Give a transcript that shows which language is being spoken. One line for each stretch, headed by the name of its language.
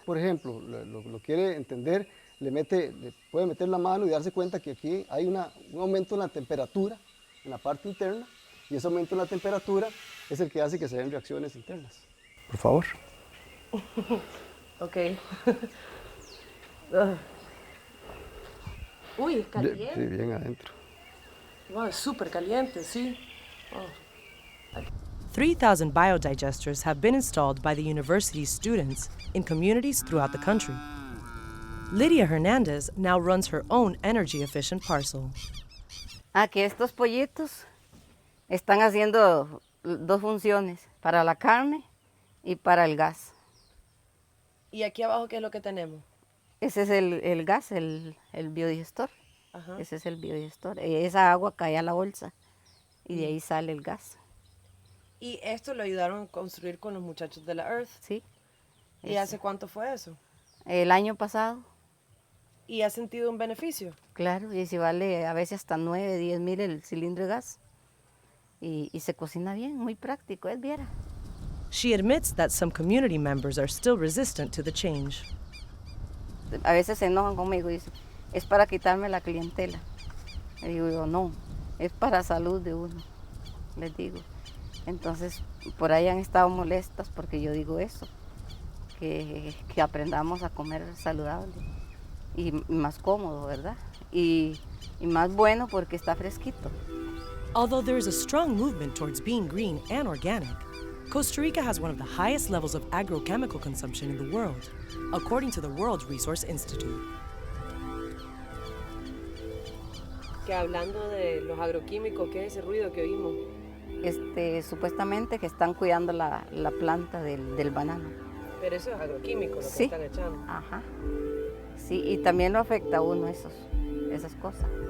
Spanish: Por ejemplo, lo quiere entender, le puede meter la mano y darse cuenta que aquí hay un aumento en la temperatura, en la parte interna, y ese aumento en la temperatura es el que hace que se den reacciones internas. Por favor. Ok. Uy, caliente. Sí, bien adentro. Wow, es súper caliente, sí. Oh.
English: 3,000 biodigesters have been installed by the university's students in communities throughout the country. Lydia Hernandez now runs her own energy-efficient parcel.
Spanish: Que estos pollitos están haciendo dos funciones, para la carne y para el gas. ¿Y aquí abajo qué es lo que tenemos? Ese es el gas, el biodigestor. Ajá. Ese es el biodigestor. Esa agua cae a la bolsa y de ahí sale el gas. ¿Y esto lo ayudaron a construir con los muchachos de la Earth? Sí. ¿Y hace cuánto fue eso? El año pasado. ¿Y ha sentido un beneficio? Claro, y si vale a veces hasta 9, 10 mil el cilindro de gas. Y se cocina bien, muy práctico, viera.
English: She admits that some community members are still resistant to the change.
Spanish: A veces se enojan conmigo y dicen, es para quitarme la clientela. Le digo yo, no, es para salud de uno, les digo. Entonces, por ahí han estado molestas porque yo digo eso, que aprendamos a comer saludable y más cómodo, ¿verdad? Y más bueno porque está fresquito.
English: Although there is a strong movement towards being green and organic, Costa Rica has one of the highest levels of agrochemical consumption in the world, according to the World Resource Institute.
Spanish: Que hablando de los agroquímicos, ¿qué es ese ruido que oímos? Supuestamente que están cuidando la planta del banano. Pero eso es agroquímico, lo que Sí. están echando. Ajá. Sí, y también lo afecta a uno esas cosas.